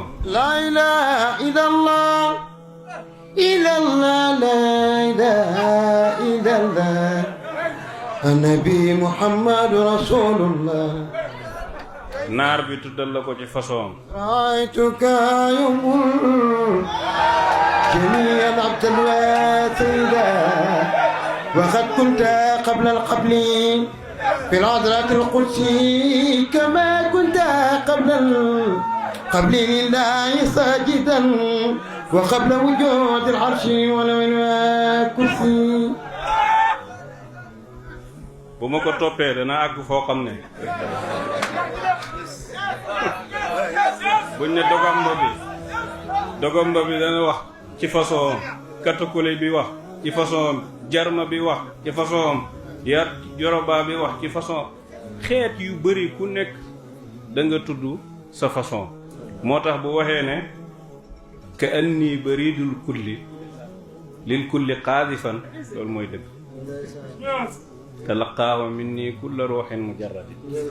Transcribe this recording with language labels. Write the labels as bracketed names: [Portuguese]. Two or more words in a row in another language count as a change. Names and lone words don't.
[Arabic] لا إله إلا الله إلا الله لا إله إلا الله النبي محمد رسول الله. [Wolof] naar bi tuddal la ko ci façon [Arabic] رأيتك يوم الجميع عبدا وسيدا وقد كنت قبل القبل في العذراء القدسي كما كنت قبل لله ساجدا وقبل وجود العرش والكرسي. [Wolof] bu ma ko toppee dana àgg foo xam ne buñ ne dogomba bi dana wax ci façon katakule bi wax ci façon jarma bi wax ci façon yoroba bi wax ci façon xeet yu bari ku nekk da nga tudd sa façon moo tax bu waxee ne [Arabic] كأني بريد الكل للكل قاذفا [Wolof] loolu mooy dëgg [Arabic] تلقاه مني كل روح مجرد